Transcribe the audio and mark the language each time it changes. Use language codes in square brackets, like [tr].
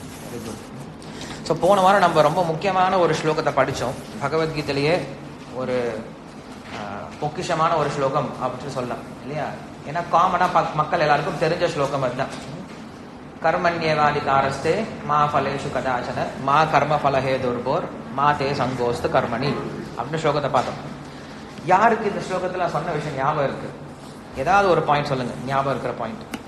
[ta] Very good. So போன வாரம் நம்ம ரொம்ப முக்கியமான ஒரு ஸ்லோகத்தை படித்தோம். பகவத்கீதையிலேயே ஒரு பொக்கிஷமான ஒரு ஸ்லோகம் அப்படின்னு சொல்லலாம் இல்லையா? ஏன்னா காமனாக மக்கள் எல்லாருக்கும் தெரிஞ்ச ஸ்லோகம் அதுதான். [sa] कर्मण्येवाधिकारस्ते मा फलेषु कदाचन मा कर्म फल हेतुर्भोर मा ते संगोस्त कर्मणि [ta] அப்படின்னு ஸ்லோகத்தை பார்த்தோம். யாருக்கு இந்த ஸ்லோகத்துல சொன்ன விஷயம் ஞாபகம் இருக்கு? ஏதாவது ஒரு பாயிண்ட் சொல்லுங்க, ஞாபகம் இருக்கிற பாயிண்ட்.